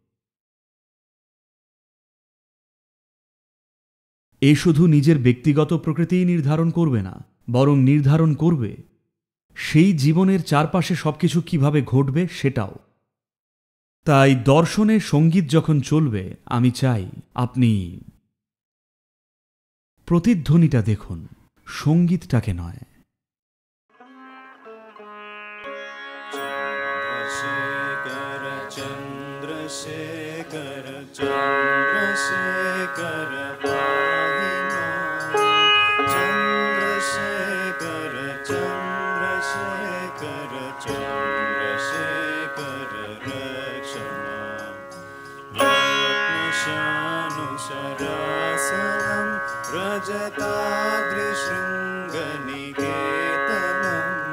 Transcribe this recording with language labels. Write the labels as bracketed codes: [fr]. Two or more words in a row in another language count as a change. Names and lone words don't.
[bn] এ শুধু নিজের ব্যক্তিগত প্রকৃতিই নির্ধারণ করবে না, বরং নির্ধারণ করবে সেই জীবনের চারপাশে সবকিছু কিভাবে ঘটবে সেটাও। তাই দর্শনে সঙ্গীত যখন চলবে, আমি চাই আপনি প্রতিধ্বনিটা দেখুন, সঙ্গীতটাকে নয়। [sa] चंद्रशेखर चंद्रशेखर पाहि मां चंद्रशेखर चंद्रशेखर चंद्रशेखर रक्ष मां रत्नशानुशरासनं रजताद्रिशृङ्गनिकेतनं